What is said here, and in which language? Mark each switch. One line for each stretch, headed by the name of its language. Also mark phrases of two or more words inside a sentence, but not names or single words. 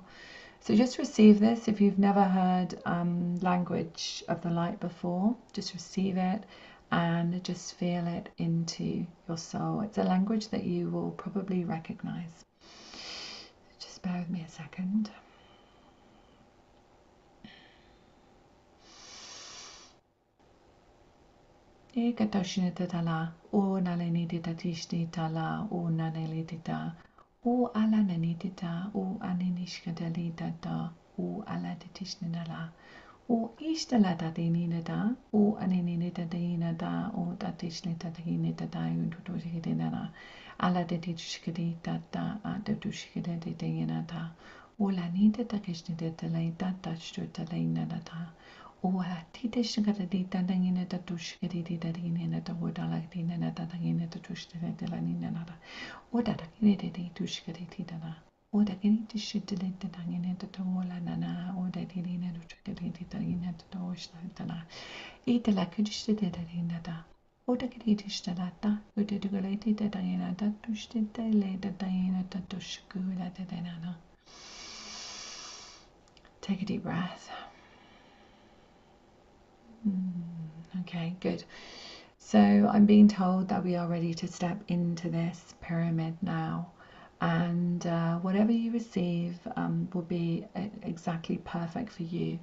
English: So just receive this. If you've never heard language of the light before, just receive it and just feel it into your soul. It's a language that you will probably recognize. Just bear with me a second. E katoshina tatala, o nalenidita tishti tala, o nanelidita, o alananidita, o aninishkadalidata, o aladitishninala, o ishtalatadinidata, o aninidadinada, o datishnitadinidada, untutoshidinana, aladitishkadidata, adatushkadidinata, o lanidata kishnidata, shtutalainadata. O titish gadita dangina da tush gadita darina da wodala dina da dangina da tush da lanina da o da dangina tush gadita da o da ganita shit da dangina da tola nana o da dina da gadita dangina da osh da na eat la kudish da darina da o da gadita stalata o da galati da dangina da tush da le da dangina da tush gula da dana. Take a deep breath. Okay, good. So I'm being told that we are ready to step into this pyramid now, and whatever you receive will be exactly perfect for you.